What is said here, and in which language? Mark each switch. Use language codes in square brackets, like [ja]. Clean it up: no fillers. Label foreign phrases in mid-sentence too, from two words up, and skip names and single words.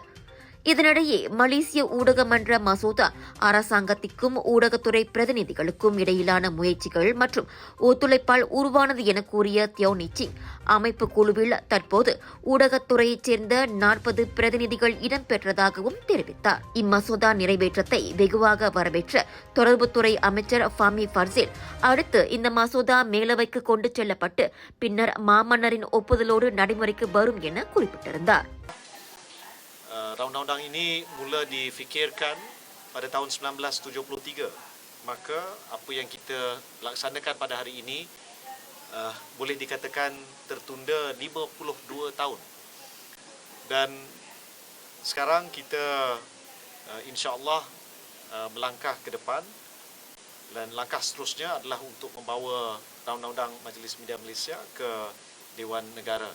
[ta] இதனிடையே மலேசிய ஊடக மன்ற மசோதா அரசாங்கத்திற்கும் ஊடகத்துறை பிரதிநிதிகளுக்கும் இடையிலான முயற்சிகள் மற்றும் ஒத்துழைப்பால் உருவானது என கூறிய தியோனிச்சிங் அமைப்பு குழுவில் தற்போது ஊடகத்துறையைச் சேர்ந்த 40 பிரதிநிதிகள் இடம்பெற்றதாகவும் தெரிவித்தார். இம்மசோதா நிறைவேற்றத்தை வெகுவாக வரவேற்ற தொடர்புத்துறை அமைச்சர் ஃபமி ஃபர்சில் அடுத்து இந்த மசோதா மேலவைக்கு கொண்டு செல்லப்பட்டு பின்னர் மாமன்னரின் ஒப்புதலோடு நடைமுறைக்கு வரும் என குறிப்பிட்டிருந்தார். [ms] Undang-undang ini mula difikirkan pada tahun 1973. Maka apa yang kita laksanakan pada hari ini boleh dikatakan tertunda 52 tahun. Dan sekarang kita insya-Allah melangkah ke depan dan langkah seterusnya adalah untuk membawa Undang-Undang Majlis Media Malaysia ke Dewan Negara.